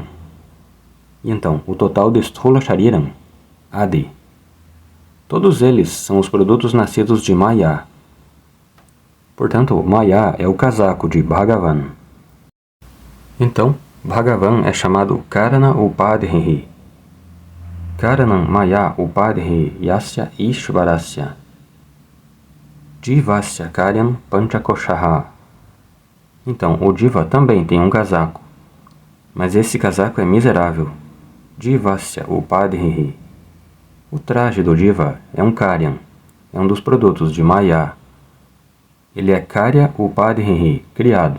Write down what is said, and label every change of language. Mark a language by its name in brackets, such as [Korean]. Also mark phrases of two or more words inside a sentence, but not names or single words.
[Portuguese] E então, o total de [Sanskrit] स्थूल शरीरम्, आदि. [Portuguese] Todos eles são os produtos nascidos de Maya. Portanto, Maya é o casaco de Bhagavan. Então, Bhagavan é chamado [Sanskrit] कारण उपाधिः. कारणम् माया उपाधिः यस्य ईश्वरस्य. जीवस्य कार्यम् पञ्चकोशः. [Portuguese] Então, o Diva também tem um casaco. Mas esse casaco é miserável. [Sanskrit] जीवस्य उपाधिः. [Portuguese] O traje do Diva é um Karyam. É um dos produtos de Maya. Ele é [Sanskrit] कार्य उपाधिः, [Portuguese] criado.